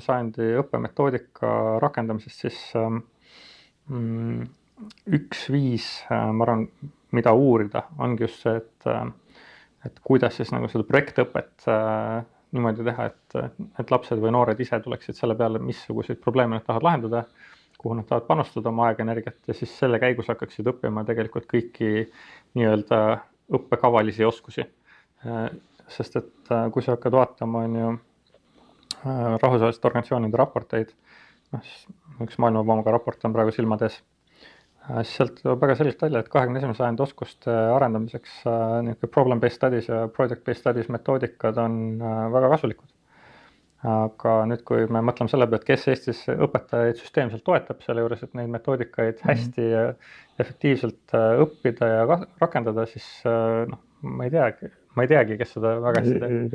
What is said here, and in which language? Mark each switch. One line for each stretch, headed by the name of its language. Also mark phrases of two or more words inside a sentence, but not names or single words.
Estonian: sajandi õppemetoodika rakendamisest, siis üks viis, ma arvan, mida uurida, ongi just see, et kuidas siis nagu seda projektõpet niimoodi teha, et lapsed või noored ise tuleksid selle peale, missuguseid probleeme nad tahavad lahendada, kuhu nad tahavad panustada oma aega energiat ja siis selle käigus hakkaksid õppima tegelikult kõiki nii-öelda õppekavalisi oskusi. Sest et kui sa hakkad vaatama, on ju rahvusvaheliste organisatsioonide raporteid, siis üks Maailmapanga raport on praegu silmades, siis sealt tuleb väga selgelt välja, et 21. sajandi oskuste arendamiseks
English: problem-based studies
Estonian: ja
English: project-based studies
Estonian: metoodikad on väga kasulikud. Aga nüüd, kui me mõtleme selle peale, et kes Eestis õpetajaid süsteemselt toetab selle juures, et neid metoodikaid hästi ja efektiivselt õppida ja rakendada, siis ma ei teagi, kes seda väga hästi teeb.